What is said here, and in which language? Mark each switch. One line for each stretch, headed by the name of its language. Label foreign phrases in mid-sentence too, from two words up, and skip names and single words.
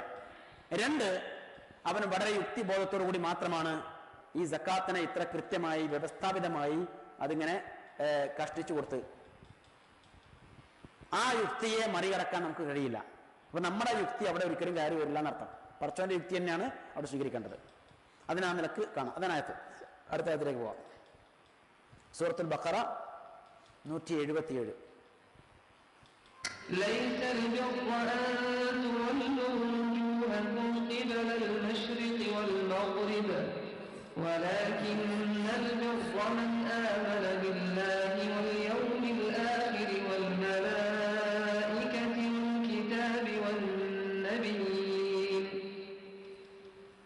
Malayalam: 2, അവന് വളരെ യുക്തിബോധത്തോടു കൂടി മാത്രമാണ് ഈ സക്കാത്തിനെ ഇത്ര കൃത്യമായി വ്യവസ്ഥാപിതമായി അതിങ്ങനെ കഷ്ടിച്ചു കൊടുത്ത്. ആ യുക്തിയെ മറികടക്കാൻ നമുക്ക് കഴിയില്ല. അപ്പൊ നമ്മുടെ യുക്തി അവിടെ ഒരിക്കലും കയറി വരില്ല എന്നർത്ഥം. പഠിച്ചവന്റെ യുക്തി തന്നെയാണ് അവിടെ സ്വീകരിക്കേണ്ടത്. അതിനാ നിലക്ക് കാണാം. അതിനകത്ത് അടുത്ത ആയത്തിലേക്ക് പോവാം. സൂറത്തുൽ ബഖറ 177.
Arabic: ليس البر أن تولوا وجوهكم قبل المشرق والمغرب ولكن البر من آمن بالله واليوم الآخر والملائكة والكتاب والنبيين